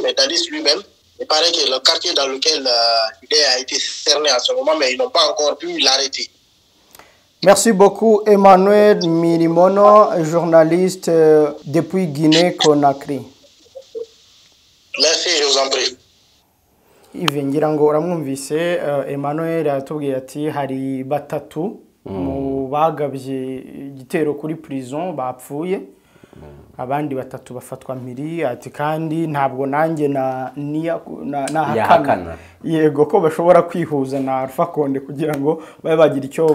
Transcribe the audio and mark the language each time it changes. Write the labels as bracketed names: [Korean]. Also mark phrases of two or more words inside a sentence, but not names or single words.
[French] Mais Dadis lui-même, il paraît que le quartier dans lequel il a été cerné à ce moment, mais ils n'ont pas encore pu l'arrêter. Merci beaucoup Emmanuel Mirimono, journaliste depuis Guinée-Conakry. Merci, je vous en prie. [Kinyarwanda] Ive ngira ngo uramwumvise Emmanuel yatubwiye ati hari batatu mu bagabye igitero kuri prison bapfuye, abandi batatu bafatwa mpiri, ati kandi ntabwo nanjye nahakana yego ko bashobora kwihuza na Alpha Condé kugira ngo babe bagira icyo